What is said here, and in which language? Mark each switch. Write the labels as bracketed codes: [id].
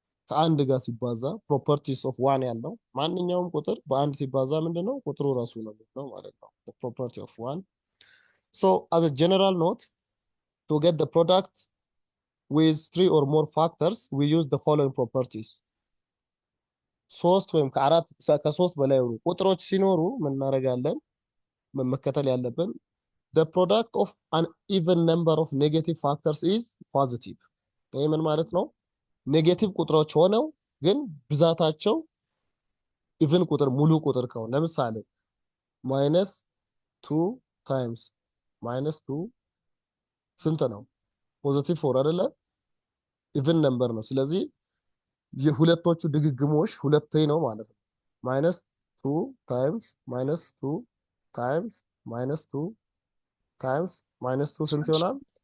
[am] ከአንድ ጋር ሲባዛ ፕሮፐርቲስ ኦፍ ዋን ያለው ማንኛውም ቁጥር በአንድ ሲባዛ ምንድነው ቁጥሩ ራሱ ነው ማለት ነው። ፕሮፐርቲ ኦፍ ዋን [en] so as a general note to get the product with 3 or more factors we use the following properties [am] ሶስት ወይም ከሶስት በላይ የሆኑ ቁጥሮች ሲኖሩ ምን እናደርጋለን? መከተል ያለብን [en] the product of an even number of negative factors is positive። [am] ይሄ ምን ማለት ነው? ኔጌቲቭ ቁጥሮች ሆነው ግን ብዛታቸው ኢቭን ቁጥር ሙሉ ቁጥር ከሆነ ለምሳሌ -2 ታይምስ -2 ስንት ነው? ፖዚቲቭ 4 አይደለ? ኢቭን ነምበር ነው። ስለዚህ የሁለቶቹ ድግግሞሽ ሁለቴ ነው ማለት ነው። -2 ታይምስ -2 ታይምስ -2 ታይምስ -2 ስንት ይሆናል?